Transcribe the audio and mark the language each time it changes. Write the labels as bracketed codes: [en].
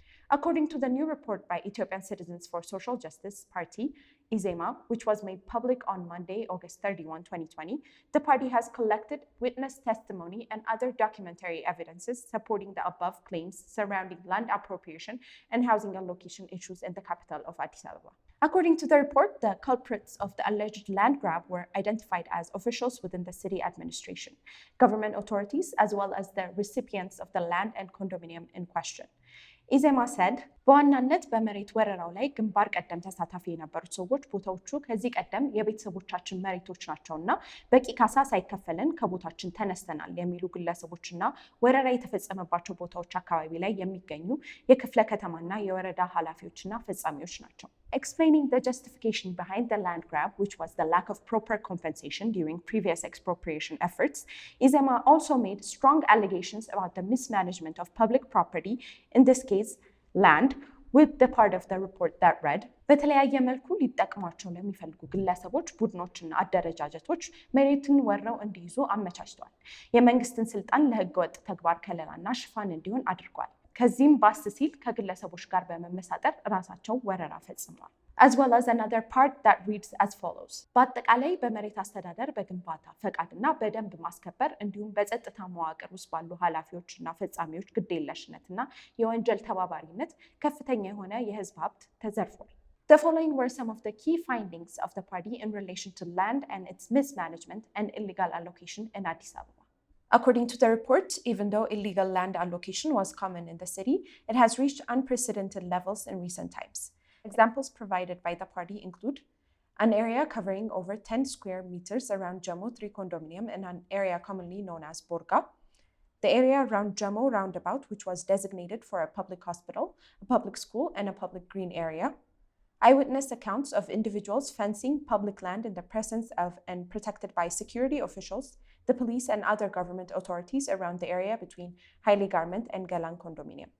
[en] According to the new report by Ethiopian Citizens for Social Justice Party, Zeybe, which was made public on Monday, August 31, 2020, the party has collected witness testimony and other documentary evidences supporting the above claims surrounding land appropriation and housing allocation issues in the capital of Addis Ababa. According to the report, the culprits of the alleged land grab were identified as officials within the city administration, government authorities, as well as the recipients of the land and condominium in question. Zeybe said, [am] በዋናነት በመሬት ወረራው ላይ ግንባር ቀደም ተሳታፊ የነበሩት ሰዎች ቦታዎቹ ከዚህ ቀደም የቤተሰቦቻችን መሬቶች ናቸውና በቂ ካሳ ሳይከፈለን ከቦታችን ተነስተናል የሚሉ ግለሰቦችና ወረራ የተፈጸመባቸው ቦታዎች አካባቢ ላይ የሚገኙ የክፍለ ከተማና የወረዳ ኃላፊዎችና ፈጻሚዎች ናቸው. [en] Explaining the justification behind the land grab, which was the lack of proper compensation during previous expropriation efforts, Zeybe also made strong allegations about the mismanagement of public property, in this case, land, with the part of the report that read, [am] በተለያየ መልኩ ሊጠቅሟቸው ለሚፈልጉ ግለሰቦች ቡድኖችና አደረጃጀቶች መሬትን ወረው እንዲይዙ አመቻችቷል። የመንግስትን ስልጣን ለህገወጥ ተግባር ከለላና ሽፋን እንዲሆን አድርጓል። ከዚህም ባስ ሲል ከግለሰቦች ጋር በመመሳጠር ራሳቸው ወረራ ፈጽመዋል. [en] As well as another part that reads as follows. [am] በአጠቃላይ በመሬት አስተዳደር በግንባታ ፈቃድና በደንብ ማስከበር እንዲሁም በጸጥታ መዋቅር ውስጥ ባሉ ኃላፊዎችና ፈጻሚዎች ግዴለሽነትና የወንጀል ተባባሪነት ከፍተኛ የሆነ የህዝብ ሀብት ተዘርፏል. [en] The following were some of the key findings of the party in relation to land and its mismanagement and illegal allocation in Addis Ababa. According to the report, even though illegal land allocation was common in the city, it has reached unprecedented levels in recent times. Examples provided by the party include an area covering over 10 square meters around Jamo 3 condominium in an area commonly known as Borga, the area around Jamo roundabout, which was designated for a public hospital, a public school, and a public green area, eyewitness accounts of individuals fencing public land in the presence of and protected by security officials, the police, and other government authorities around the area between Haile Garment and Galan condominium.